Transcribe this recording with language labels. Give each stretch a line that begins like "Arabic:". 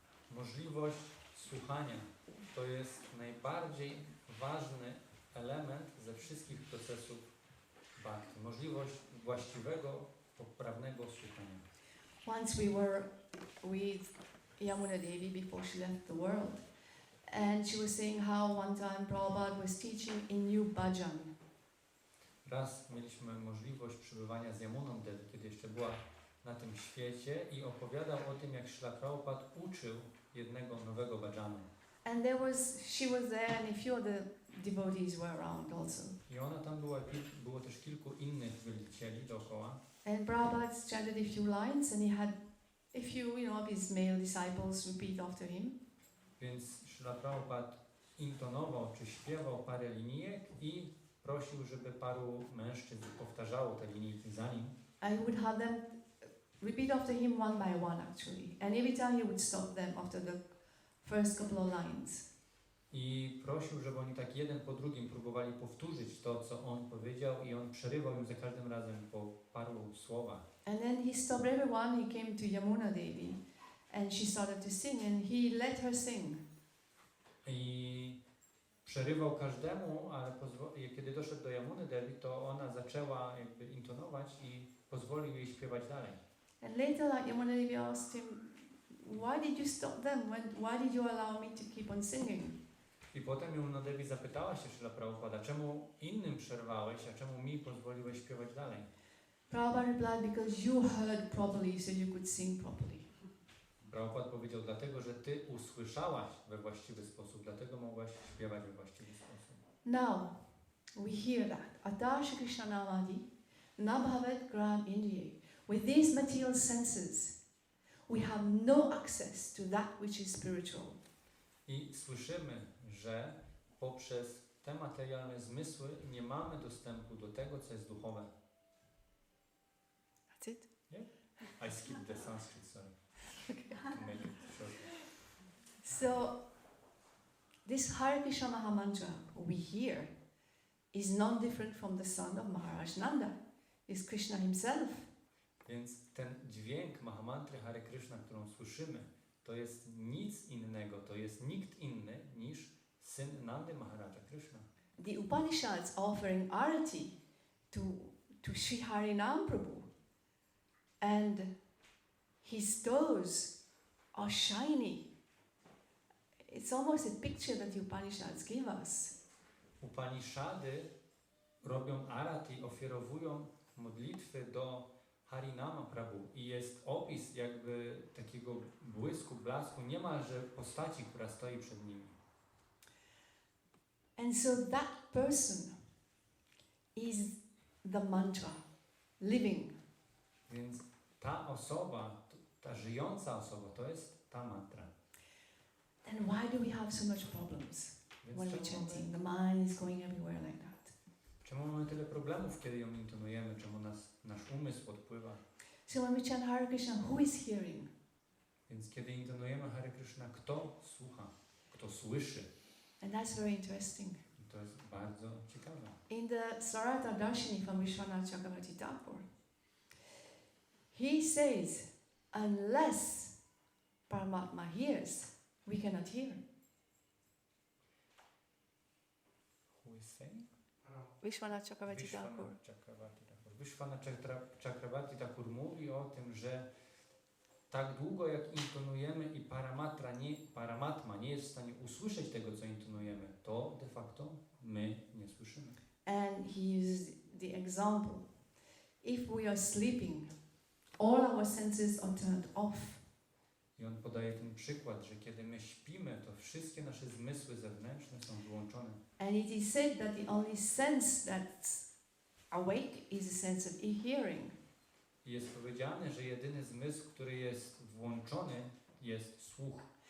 Polish: Możliwość słuchania to jest najbardziej ważny element ze wszystkich procesów bhakti. Możliwość właściwego, poprawnego słuchania.
English: Once we were with Yamuna Devi before she left the world, and she was saying how one time Prabhupada was teaching a new bhajan.
Polish: Raz mieliśmy możliwość przebywania z Yamuną Devi, kiedy jeszcze była na tym świecie, i opowiadał o tym, jak Śrila Prabhupada uczył jednego nowego bhajanu.
English: And she was there, and a few of the devotees were around also.
Polish: I ona tam była, było też kilku innych wielbicieli dookoła.
English: And Prabhupada chanted a few lines, and he had a few, of his male disciples repeat after him.
Polish: Więc Śrila Prabhupada intonował czy śpiewał parę linijek i prosił, żeby paru mężczyzn powtarzało te linijki za nim.
English: I would have them repeat after him one by one, actually. And every time he would stop them after the first couple of lines.
Polish: I prosił, żeby oni tak jeden po drugim próbowali powtórzyć to, co on powiedział, i on przerywał im za każdym razem po paru słowach.
English: And then he stopped everyone. He came to Yamuna Devi, and she started to sing, and he let her sing.
Polish: I przerywał każdemu, ale kiedy doszedł do Yamuny Devi, to ona zaczęła jakby intonować i pozwolił jej śpiewać dalej.
English: And later, Yamuna Devi asked him, "Why did you stop them? Why did you allow me to keep on singing?"
Polish: I potem Yamuna Devi zapytała się Śrila Prabhupada, czemu innym przerwałeś, a czemu mi pozwoliłeś śpiewać dalej?
English: Prabhupada replied, "Because you heard properly, so you could sing properly."
Polish: Prabhupada powiedział, dlatego, że ty usłyszałaś we właściwy sposób, dlatego mogłaś śpiewać we właściwy sposób.
English: Now, we hear that.
Sanskrit: Atarsha Krishna Namadi, Nabhavat Gram Indriye.
English: With these material senses, we have no access to that which is spiritual.
Polish: I słyszymy, że poprzez te materialne zmysły nie mamy dostępu do tego, co jest duchowe.
English: That's it? Yeah? I skipped the Sanskrit, sorry. To make it short. So, this Hare Krishna Mahamantra we hear is non different from the son of Maharaj Nanda. Is Krishna himself.
Polish: Więc ten dźwięk Mahamantry Hare Kryszna, którą słyszymy, to jest nic innego, to jest nikt inny niż syn Nandy Maharaja Krishna.
English: The Upanishads offering arati to Sri Harinam Prabhu, and his toes are shiny. It's almost a picture that the Upanishads give us.
Polish: Upanishady robią arati, ofiarowują modlitwy do Harinama Prabhu, i jest opis jakby takiego błysku, blasku, niemalże postaci, która stoi przed nimi.
English: And so that person is the mantra, living.
Polish: Więc ta osoba, ta żyjąca osoba, to jest ta mantra.
English: Then why do we have so much problems
Polish: Więc
English: when we're chanting? The mind is going everywhere like that.
Polish: czemu mamy tyle problemów, kiedy ją intonujemy? Czemu nasz umysł odpływa?
English: So when we chant Hare Krishna, who is hearing?
Polish: Więc kiedy intonujemy Hare Kryszna, kto słucha? Kto słyszy?
English: And that's very interesting.
Polish: I to jest bardzo ciekawe.
English: In the Sarata Darshini from Vishwanath Chakravarti Thakur, he says, unless Paramatma hears, we cannot hear. Who is saying? Vishwanath Chakravarti Thakur.
Polish: Vishwanath Chakravarti Thakur mówi o tym, że tak długo jak intonujemy i Paramatma nie jest w stanie usłyszeć tego, co intonujemy, to de facto my nie słyszymy.
English: And he used the example. If we are sleeping, all our senses are turned off.
Polish: I on podaje ten przykład, że kiedy my śpimy, to wszystkie nasze zmysły zewnętrzne są wyłączone.
English: And it is said that the only sense that's awake is the sense of hearing.
Polish: I jest powiedziane, że jedyny zmysł, który jest włączony, jest słuch.